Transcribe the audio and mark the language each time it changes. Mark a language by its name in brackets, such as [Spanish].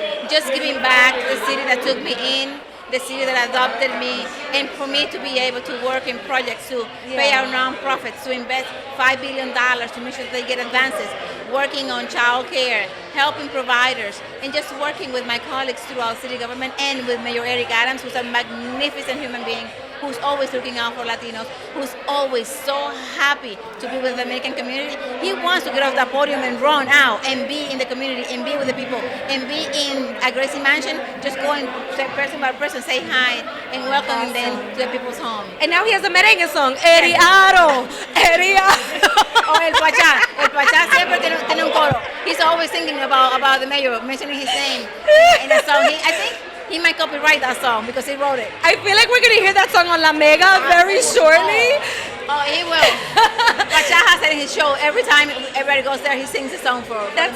[English] Just giving back to the city that took me in, the city that adopted me, and for me to be able to work in projects to pay our nonprofits, to invest $5 billion to make sure that they get advances, working on child care, helping providers, and just working with my colleagues throughout city government and with Mayor Eric Adams, who's a magnificent human being, who's always looking out for Latinos, who's always so happy to be with the Dominican community. He wants to get off the podium and run out and be in the community and be with the people and be in a Gracie Mansion, just going person by person, say hi and welcoming them to the people's home. And now he has a merengue song, Eriaro, Eriaro. [Spanish] Oh, el Pachá siempre tiene un coro. [English] He's always thinking about the mayor, mentioning his name in a song. I think he might copyright that song because he wrote it. I feel like we're going to hear that song on La Mega very shortly. Oh, he will. Pachá has it in his show. Every time everybody goes there, he sings a song for That's